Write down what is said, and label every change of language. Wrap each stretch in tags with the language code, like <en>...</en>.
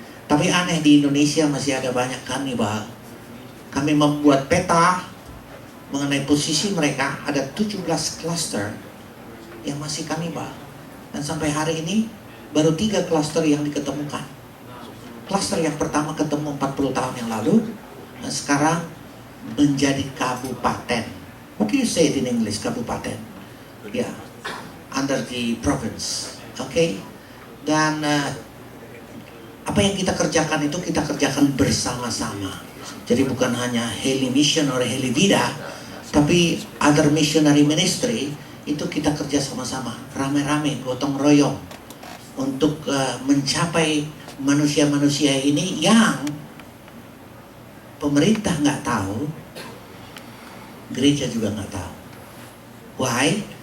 <id>Tapi aneh, di Indonesia masih ada banyak kanibal. Kami membuat peta mengenai posisi mereka, ada 17 cluster yang masih kanibal. Dan sampai hari ini baru 3 cluster yang diketemukan. Cluster yang pertama ketemu 40 tahun yang lalu, dan sekarang menjadi kabupaten. Mungkin</id> <en>you say it in English, kabupaten. Ya, yeah, under the province. Okay?</en> <id>Dan apa yang kita kerjakan itu kita kerjakan bersama-sama. Jadi bukan hanya Heli Mission or Heli Vida, tapi</id> <en>other missionary ministry</en> <id>itu kita kerja sama-sama, rame-rame, gotong royong untuk mencapai manusia-manusia ini yang pemerintah nggak tahu, gereja juga nggak tahu.</id> <en>Why?</en>